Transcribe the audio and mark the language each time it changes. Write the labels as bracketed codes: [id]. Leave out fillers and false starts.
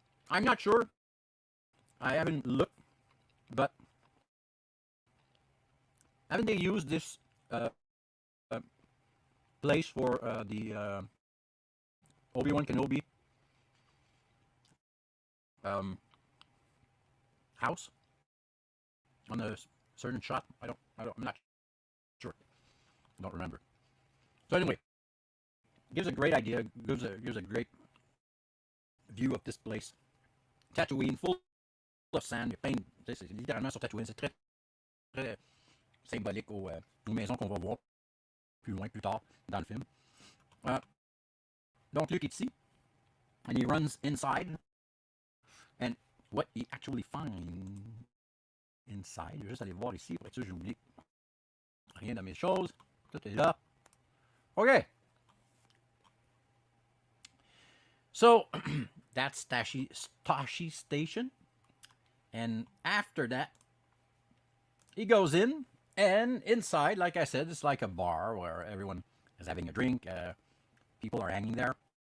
[en] I'm not sure. I haven't looked, but haven't they used this place for the Obi-Wan Kenobi house on a certain shot? I'm not sure. I don't remember. So anyway, gives a great idea. Gives a great view of this place. Tatooine, full of sand. [fr] C'est littéralement sur Tatooine. C'est très, très symbolique aux maisons qu'on va voir plus loin, plus tard dans le film. Donc Luke est ici, [en] and he runs inside, and what he actually finds inside, [fr] je vais juste aller voir ici, pour être sûr, j'ai oublié rien de mes choses, tout est là. [en] OK. So, that's Tashi Station, and after that, he goes in, and inside, like I said, it's like a bar where everyone is having a drink, people are hanging there.